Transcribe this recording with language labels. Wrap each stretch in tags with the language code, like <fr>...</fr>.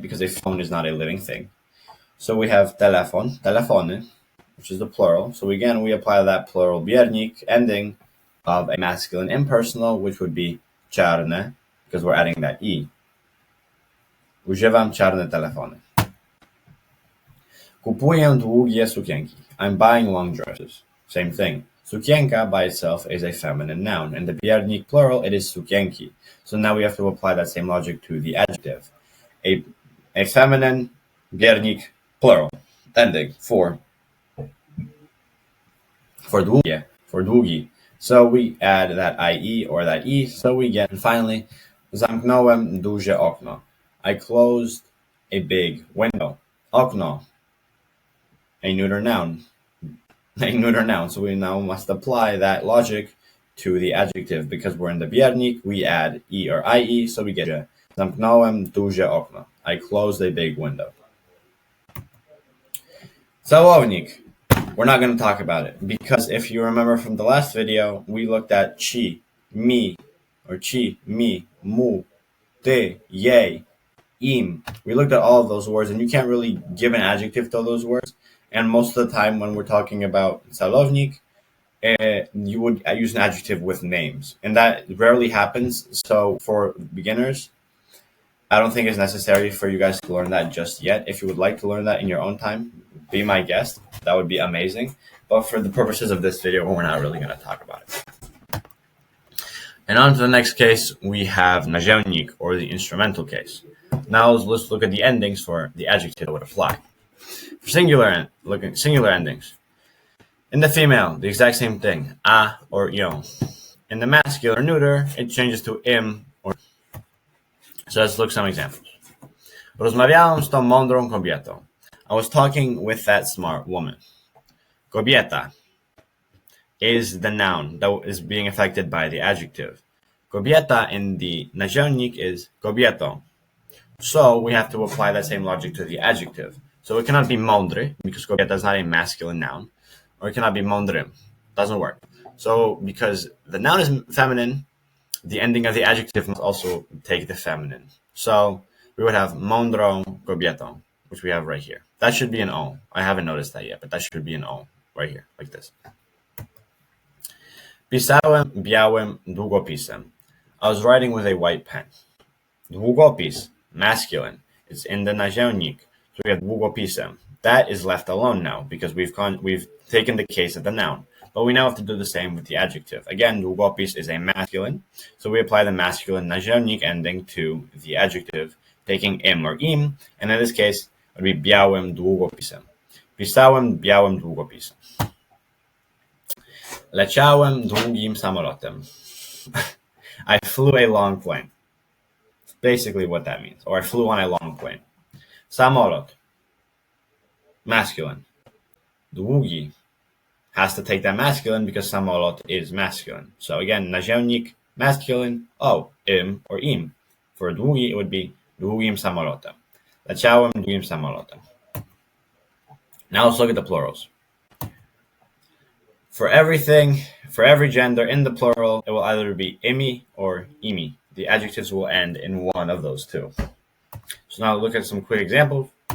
<en>Because a phone is not a living thing. So we have telefon, telefony, which is the plural. So again, we apply that plural biernik ending of a masculine impersonal, which would be czarne, because we're adding that e.</en> <pl>Używam czarne telefony. Kupuję długie sukienki.</pl> <en>I'm buying long dresses. Same thing. Sukienka by itself is a feminine noun. In the biernik plural, it is sukienki. So now we have to apply that same logic to the adjective. A feminine biernik plural ending for długi. So we add that IE or that E, so we get, and finally,</en> <pl>zamknąłem duże okno.</pl> <en>I closed a big window. Okno, a neuter noun. A neuter noun, so we now must apply that logic to the adjective. Because we're in the biernik, we add E or IE, so we get</en> <pl>zamknąłem duże okno.</pl> <en>I closed a big window. Celownik. We're not going to talk about it because if you remember from the last video, we looked at chi, mi, or chi, mi, mu, te, ye, im. We looked at all of those words, and you can't really give an adjective to those words. And most of the time when we're talking about celownik, you would use an adjective with names, and that rarely happens. So for beginners, I don't think it's necessary for you guys to learn that just yet. If you would like to learn that in your own time, be my guest. That would be amazing. But for the purposes of this video, we're not really going to talk about it. And on to the next case, we have naziemnik, or the instrumental case. Now let's look at the endings for the adjective that would apply. For singular endings. In the female, the exact same thing, a or yo. In the masculine or neuter, it changes to im or. So let's look at some examples.</en> <pl>Rozmawiałam z tą mądrą kobietą.</pl> <en>I was talking with that smart woman. Kobieta is the noun that is being affected by the adjective. Kobieta in the naziemnik is kobieto. So we have to apply that same logic to the adjective. So it cannot be mądry, because kobieta is not a masculine noun. Or it cannot be mądrym. Doesn't work. So because the noun is feminine, the ending of the adjective must also take the feminine. So we would have</en> <pl>mądrą kobietą,</pl> <en>which we have right here. That should be an O. I haven't noticed that yet, but that should be an O right here, like this.</en> <pl>Pisałem białym długopisem.</pl> <en>I was writing with a white pen. Długopis, masculine. It's in the naziemnik. So we have długopisem. That is left alone now because we've taken the case of the noun. But we now have to do the same with the adjective. Again, długopis is a masculine, so we apply the masculine naziemnik ending to the adjective, taking im or im, and in this case, it would be</en> <pl>białym długopisem. Pisałem białym długopisem. Leciałem długim samolotem.</pl> <en>I flew a long plane. That's basically what that means. Or I flew on a long plane. Samolot, masculine. Długi has to take that masculine because samolot is masculine. So again, naziemnik, masculine, im or im. For</en> <pl>długi,</pl> <en>it would be</en> <pl>długim samolotem. Leciałem długim samolotem.</pl> <en>Now let's look at the plurals. For every gender in the plural, it will either be imi or imi. The adjectives will end in one of those two. So now look at some quick examples.</en>